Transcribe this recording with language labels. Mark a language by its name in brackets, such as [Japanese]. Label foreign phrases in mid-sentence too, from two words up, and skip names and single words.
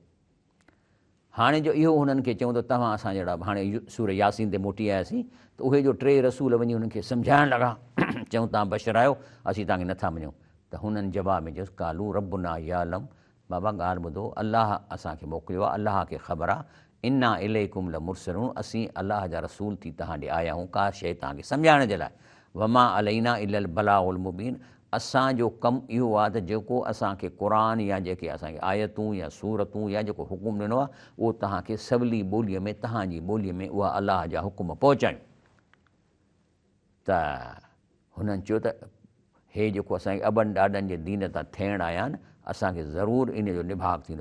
[Sindhi] हाणे जो इहो हुननि खे चऊं त तव्हां असां जहिड़ा, हाणे सूरह यासीन ते मोटी आयासीं त उहे जो 3 रसूल वञी हुननि खे सम्झाइण लॻा, चऊं तव्हां बशर आहियो, असीं तव्हांखे नथा मञूं। त हुननि जवाब में चयोसि [Arabic] قالوا ربنا يعلم, [Sindhi] बाबा ॻाल्हि ॿुधो, अलाह असांखे मोकिलियो आहे, अलाह खे ख़बर आहे, [Arabic] إنا إليكم لمرسلون, [Sindhi] असीं अलाह जा रसूल थी तव्हां ॾे आया आहियूं का शइ तव्हांखे सम्झाइण जे लाइ। [Arabic] وما علينا إلا البلاغ المبين, [Sindhi] असांजो कमु इहो आहे त जेको असांखे क़ुर या जेके असांखे आयतूं या सूरतूं या जेको हुकुम ॾिनो आहे उहो तव्हांखे सवली ॿोलीअ में, तव्हांजी ॿोलीअ में उहा अलाह जा हुकुम पहुचायूं। त हुननि चयो त हे जेको असांखे अॿनि ॾाॾनि जे दीन तां थियण आया आहिनि, असांखे ज़रूरु इन जो निभाग थींदो।